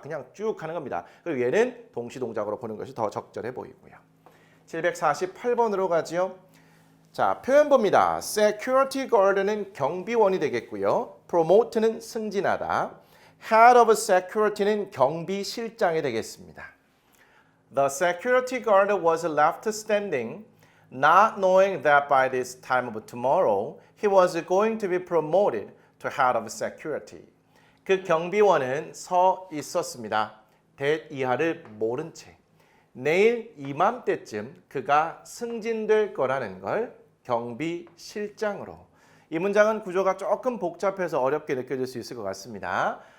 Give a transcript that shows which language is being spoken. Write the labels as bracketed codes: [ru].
[ko] 그냥 쭉 가는 겁니다. 그리고 얘는 동시 동작으로 보는 것이 더 적절해 보이고요. 748번으로 가지요. 자, 표현 봅니다. Security guard는 경비원이 되겠고요. Promote는 승진하다. Head of Security는 경비실장이 되겠습니다. [en] The security guard was left standing, not knowing that by this time of tomorrow he was going to be promoted to head of security. [ko] 그 경비원은 서 있었습니다. that 이하를 모른 채. 내일 이맘때쯤 그가 승진될 거라는 걸 경비실장으로. 이 문장은 구조가 조금 복잡해서 어렵게 느껴질 수 있을 것 같습니다.